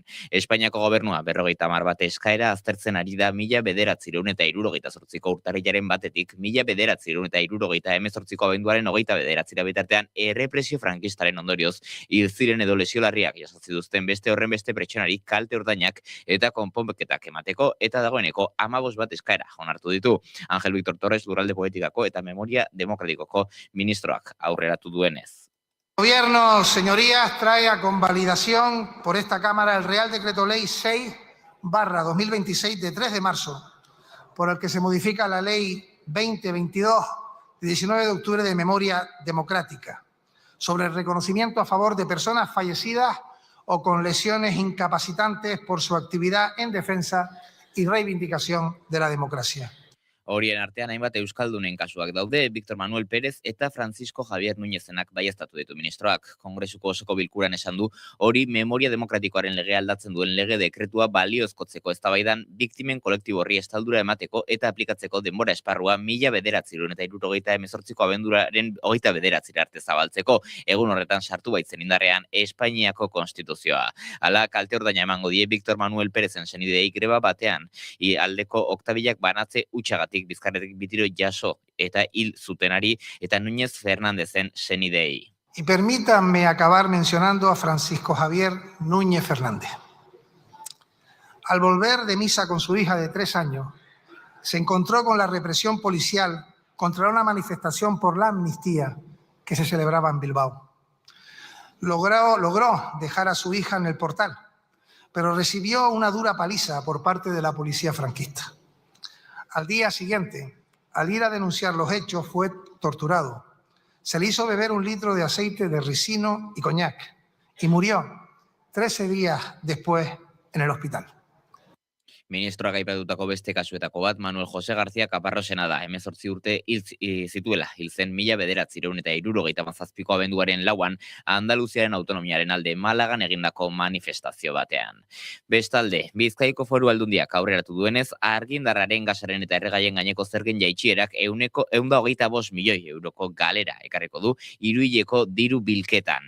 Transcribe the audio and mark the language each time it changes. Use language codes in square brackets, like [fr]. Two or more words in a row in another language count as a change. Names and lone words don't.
[eu] Espainiako gobernua 50 bat eskaera aztertzen ari da 1978ko urtarrilaren batetik 1978ko abenduaren 29 bitartean errepresio frankistaren ondorioz hil ziren edo lesio larriak jaso zituzten beste horren beste pertsonari kalte ordainak eta konponketak emateko eta dagoeneko 15 bat eskaera onartu ditu. Ángel Víctor Torres lurralde politikako eta memoria demokratikoko ministroak aurreratu duenez. [es] El Gobierno, señorías, trae a convalidación por esta Cámara el Real Decreto Ley 6/2026 de 3 de marzo, por el que se modifica la Ley 2022 de 19 de octubre de Memoria Democrática, sobre el reconocimiento a favor de personas fallecidas o con lesiones incapacitantes por su actividad en defensa y reivindicación de la democracia. [eu] Horien artean hainbat euskaldunen kasuak daude, Víctor Manuel Pérez eta Francisco Javier Núñezenak baieztatu ditu ministroak. Kongresuko osoko bilkuran esan du, hori memoria demokratikoaren legea aldatzen duen lege dekretua baliozkotzeko eztabaidan biktimen kolektibo horri estaldura emateko eta aplikatzeko denbora esparrua 1978ko abenduraren 29 arte zabaltzeko. Egun horretan sartu baitzen indarrean Espainiako konstituzioa. Hala, kalte ordaina emango die Víctor Manuel Pérezen senideei greba batean, aldeko oktabilak banatze utxagatik batetik bizkarretik bitiro jaso eta hil zutenari eta Núñez Fernándezen senidei. [es] Y permítanme acabar mencionando a Francisco Javier Núñez Fernández. Al volver de misa con su hija de 3 años, se encontró con la represión policial contra una manifestación por la amnistía que se celebraba en Bilbao. Logró dejar a su hija en el portal, pero recibió una dura paliza por parte de la policía franquista. Al día siguiente, al ir a denunciar los hechos, fue torturado. Se le hizo beber 1 litro de aceite de ricino y coñac y murió 13 días después en el hospital. [eu] Ministroak aipatutako beste kasuetako bat, Manuel José García Caparrosena da, 18 urte zituela, hil zen 1977ko abenduaren 4 Andaluziaren autonomiaren alde Malagan egindako manifestazio batean. Bestalde, Bizkaiko Foru Aldundiak aurreratu duenez, argindarraren, gasaren eta erregaien gaineko zergen jaitsierak 125 milioi euroko galera ekarriko du hiruhileko diru bilketan.